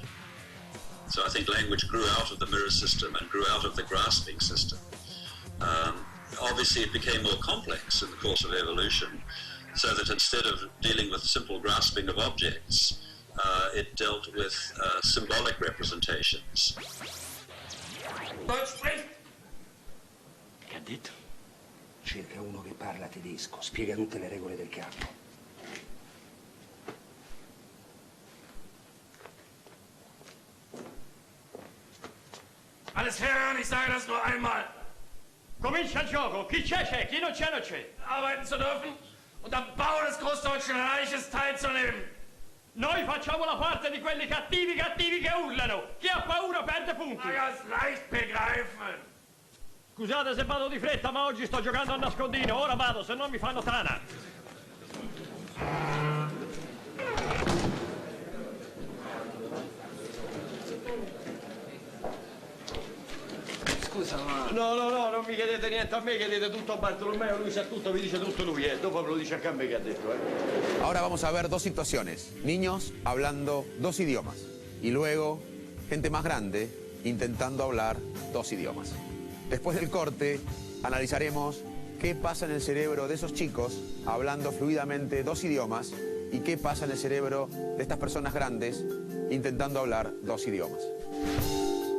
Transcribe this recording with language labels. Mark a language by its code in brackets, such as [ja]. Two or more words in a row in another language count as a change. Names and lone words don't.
[en] So I think language grew out of the mirror system and grew out of the grasping system. Obviously it became more complex in the course of evolution, so that instead of dealing with simple grasping of objects, it dealt with symbolic [it] Cadette, Cerca uno che parla tedesco, spiega tutte le regole del campo. [de] Alles hören, ich sage das nur einmal. [it] Comincia il gioco, chi c'è, chi non c'è. [de] Arbeiten zu dürfen und am Bau des Großdeutschen Reiches teilzunehmen. [it] Noi facciamo la parte di quelli cattivi che urlano. Chi ha paura perde punti. [de] Das leicht begreifen. [it] Scusate se vado di fretta, ma oggi sto giocando a nascondino. Ora vado, se no mi fanno tana. Scusa, ma... No, non mi chiedete niente a me, chiedete tutto a Bartolomeo, lui sa tutto, vi dice tutto lui, dopo me lo dice anche a me che ha detto, [es] Ahora vamos a ver dos situaciones. Niños hablando dos idiomas y luego gente más grande intentando hablar dos idiomas. Después del corte analizaremos qué pasa en el cerebro de esos chicos hablando fluidamente dos idiomas y qué pasa en el cerebro de estas personas grandes intentando hablar dos idiomas.